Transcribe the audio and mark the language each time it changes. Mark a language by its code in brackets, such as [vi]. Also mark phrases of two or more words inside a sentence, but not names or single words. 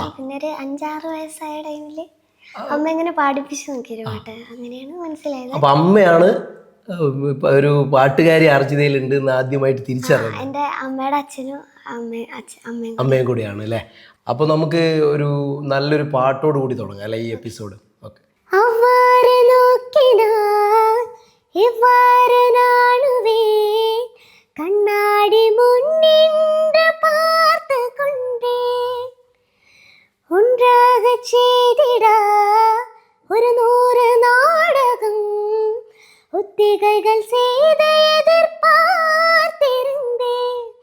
[ml] പിന്നെ ഒരു 5-6 വയസ്സായ ടൈമില് അമ്മ ഇങ്ങനെ പാടിപ്പിച്ചു നോക്കിയൊരു പാട്ട്, അങ്ങനെയാണ് മനസ്സിലായത്. അപ്പൊ അമ്മയാണ് ഒരു പാട്ടുകാരി ആർജിതയിലുണ്ട് എന്ന് ആദ്യമായിട്ട് തിരിച്ചറിഞ്ഞത്. എന്റെ അമ്മയുടെ അച്ഛനും അമ്മയും കൂടിയാണ് അല്ലേ? അപ്പൊ നമുക്ക് ഒരു നല്ലൊരു പാട്ടോട് കൂടി തുടങ്ങാം അല്ലെ ഈ എപ്പിസോഡ്? ഓക്കെ. [ta] கண்ணாடி முன்னின்று பார்த்து கொண்டேன், ஒன்றாக செய்திட ஒரு 100 நாடகம் ஒத்திகைகள் செய்த எதிர்பார்த்திருந்தேன்,